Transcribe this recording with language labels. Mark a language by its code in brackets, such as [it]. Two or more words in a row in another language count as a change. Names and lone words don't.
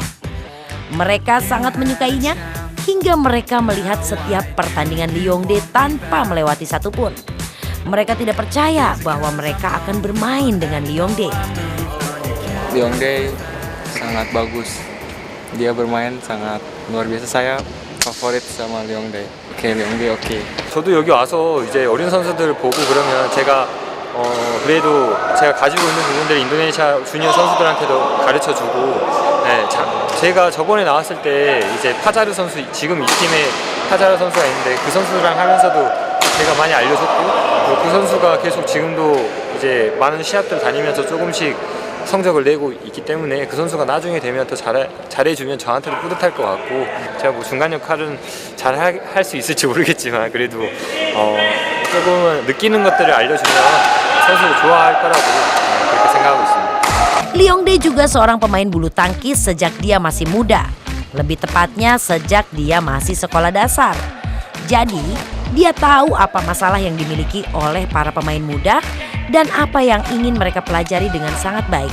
[id] Mereka sangat menyukainya hingga mereka melihat setiap pertandingan Leongdae tanpa melewati satupun. Mereka tidak percaya bahwa mereka akan bermain dengan Leongdae. Leongdae sangat bagus. Dia bermain sangat luar biasa. Saya favorit sama Leongdae. [ko] 오케이, Leongdae 오케이. 저도 여기 와서 이제 어린 선수들 보고 그러면 제가 그래도 제가 가지고 있는 부분들을 인도네시아 주니어 선수들한테도 가르쳐주고, 네, 제가 저번에 나왔을 때 이제 파자르 선수, 지금 이 팀에 파자르 선수가 있는데 그 선수랑 하면서도 제가 많이 알려줬고, 그 선수가 계속 지금도 이제 많은 시합들 다니면서 조금씩 성적을 내고 있기 때문에 그 선수가 나중에 되면 더 잘해주면 저한테도 뿌듯할 것 같고, 제가 뭐 중간 역할은 잘 할 수 있을지 모르겠지만 그래도 조금은 느끼는 것들을 알려주면 선수를 좋아할 거라고 그렇게 생각하고 있습니다. [id] Leongdae juga seorang pemain bulu tangkis sejak dia masih muda. Lebih tepatnya sejak dia masih sekolah dasar. Jadi, dia tahu apa masalah yang dimiliki oleh para pemain muda dan apa yang ingin mereka pelajari dengan sangat baik.